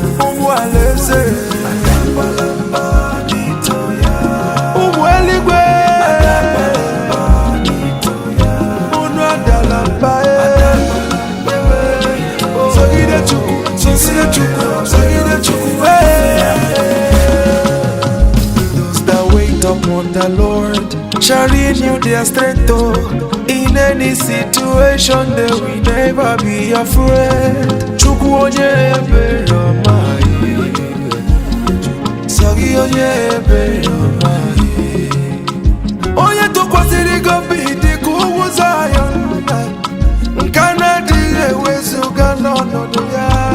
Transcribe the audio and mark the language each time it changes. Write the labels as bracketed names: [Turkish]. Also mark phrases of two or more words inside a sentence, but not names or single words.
[Igbo] Ụmụ alaeze. Adakwala mba n'ito ya. Ụmụ eluigwe. Adakwala mba n'ito ya. Unu adala mba, eh. Sogide Chukwu, sogide Chukwu, sogide Chukwu, hey. [English] Those that wait upon the Lord shall renew their strength, oh. In any situation, they will never be afraid. [Igbo] Chukwu onye ebere ọma, eh. Sọ gị onye ebere ọma, eh. Onye tụkwasịrị gị obi dị ka ugwu Zion. Nke a na-adịghị ewezuga n'ọnọdụ ya.